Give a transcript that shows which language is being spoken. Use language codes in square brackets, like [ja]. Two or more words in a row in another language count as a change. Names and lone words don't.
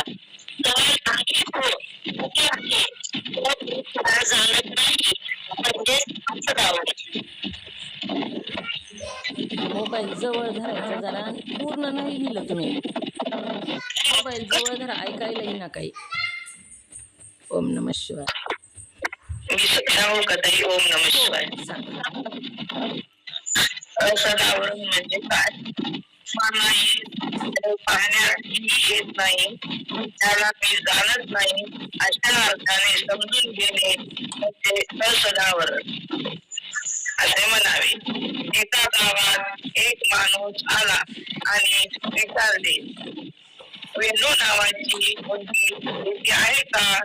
[mr] तर आहे हो, कुठे आहे? तर मी त्याला जाणत नाही, म्हणजेच असं दावरण. मोबाईल जवळ धरायचा जरा. पूर्ण नाही लिहिलं तुम्ही. मोबाईल जवळ धरा, ऐकायला येईना काही. [sa] ओम नमः शिवाय. [mr] मी सांगू का ताई? [sa] ओम नमः शिवाय. [mr] असदावरण म्हणजे काय? मलाही पाहण्याची येत नाही, त्याला मी जाणत नाही, अशा अर्थाने समजून घेणे म्हणजे असदावरण असे म्हणावे. एका गावात एक माणूस आला आणि विचारले, वेणू नावाची मुलगी इथे आहे का?